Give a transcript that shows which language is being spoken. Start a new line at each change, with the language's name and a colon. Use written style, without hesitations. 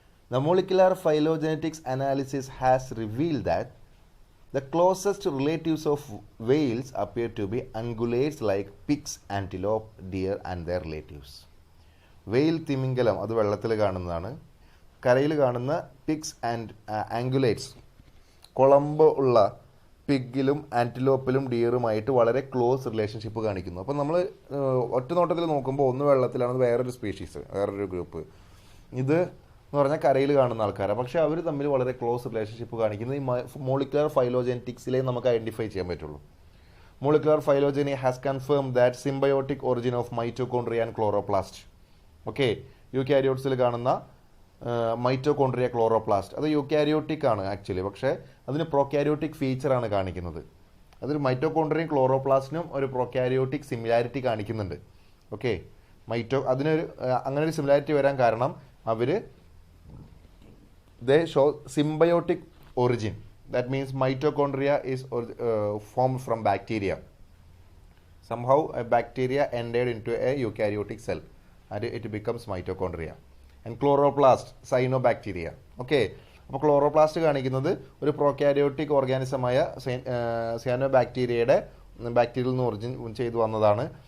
English: The molecular phylogenetics analysis has revealed that the closest relatives of whales appear to be ungulates like pigs, antelope, deer and their relatives.
Malayalam: വെയിൽ തിമിംഗലം അത് വെള്ളത്തിൽ കാണുന്നതാണ്. കരയിൽ കാണുന്ന
English: pigs and ungulates
Malayalam: കുളമ്പ് ഉള്ള പിഗിലും ആൻറ്റിലോപ്പിലും ഡിയറുമായിട്ട് വളരെ ക്ലോസ് റിലേഷൻഷിപ്പ് കാണിക്കുന്നു. അപ്പം നമ്മൾ ഒറ്റ നോട്ടത്തിൽ നോക്കുമ്പോൾ ഒന്ന് വെള്ളത്തിലാണ് വേറൊരു സ്പീഷീസ്, വേറൊരു ഗ്രൂപ്പ്. ഇത് എന്ന് പറഞ്ഞാൽ കരയിൽ കാണുന്ന ആൾക്കാരാണ്. പക്ഷേ അവർ തമ്മിൽ വളരെ ക്ലോസ് റിലേഷൻഷിപ്പ് കാണിക്കുന്നത് ഈ മോളിക്കുലർ ഫൈലോജെനറ്റിക്സിലേ നമുക്ക് ഐഡൻറ്റിഫൈ ചെയ്യാൻ പറ്റുള്ളൂ.
English: Molecular phylogeny has confirm that symbiotic origin of mitochondria and chloroplast.
Malayalam: Okay, യൂക്യാരിയോട്സിൽ കാണുന്ന മൈറ്റോകോൺട്രിയ ക്ലോറോപ്ലാസ്റ്റ് അത് യൂക്യാരിയോട്ടിക് ആണ് ആക്ച്വലി, പക്ഷേ അതിന് പ്രോക്യാരിയോട്ടിക് ഫീച്ചറാണ് കാണിക്കുന്നത്. അതൊരു മൈറ്റോകോൺട്രിയയും ക്ലോറോപ്ലാസ്റ്റിനും ഒരു പ്രോക്യാരിയോട്ടിക് സിമിലാരിറ്റി കാണിക്കുന്നുണ്ട്. ഓക്കെ, അതിനൊരു അങ്ങനെ ഒരു സിമിലാരിറ്റി വരാൻ കാരണം അവർ
English: they show symbiotic origin. That means mitochondria is formed from bacteria. Somehow a bacteria entered into a eukaryotic cell and it becomes mitochondria. And chloroplast, cyanobacteria.
Malayalam: Okay, അപ്പോൾ chloroplast കാണിക്കുന്നത് ഒരു prokaryotic ഓർഗാനിസമായ സയാനോബാക്ടീരിയയുടെ ബാക്ടീരിയയിൽ നിന്ന് origin ചെയ്തു വന്നതാണ്.